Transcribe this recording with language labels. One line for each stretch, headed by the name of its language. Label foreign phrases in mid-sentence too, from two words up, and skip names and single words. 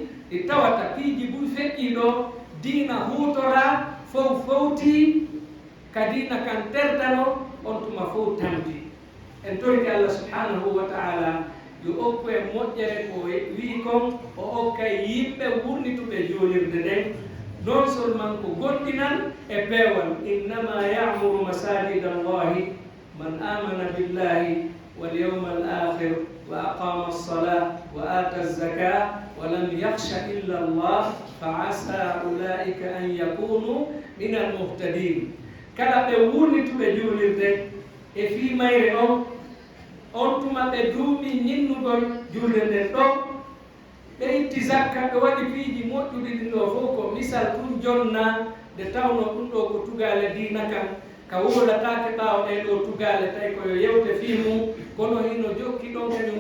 Fula: ɗi tawata piiji buy feƴƴiɗo diina hutora fof fowti ka diina kan terdano on tuma fof tampi en torki Allah
Arabic: سبحانه وتعالى
Fula: yo okku e moƴƴere ko wi kon o okkay yimɓe wurnituɓe joolirde nden
French: non seulement
Fula: ko goɗɗinan e peewal
Arabic: إنما يعمر مساجد الله من آمن بالله واليوم الآخر وأقام الصلاة وآتى الزكاة ولم يخش إلا الله فعسى أولئك أن يكونوا من المهتدين.
Fula: Kala ɓe wurnituɓe juulirde e fii mayre on tuma ɓe duumi ñinnugol julde nden ɗo ɓe itti zakka ɓe waɗi piiji moƴƴuɗi ɗin ɗo fof ko misal ɗum jonna nde tawno ɗum ɗo ko tugale diina kan ka wolatake ɓaawo ɗe ɗo tugale tawi koyo yewte fii mum kono hino jokki ɗon kañum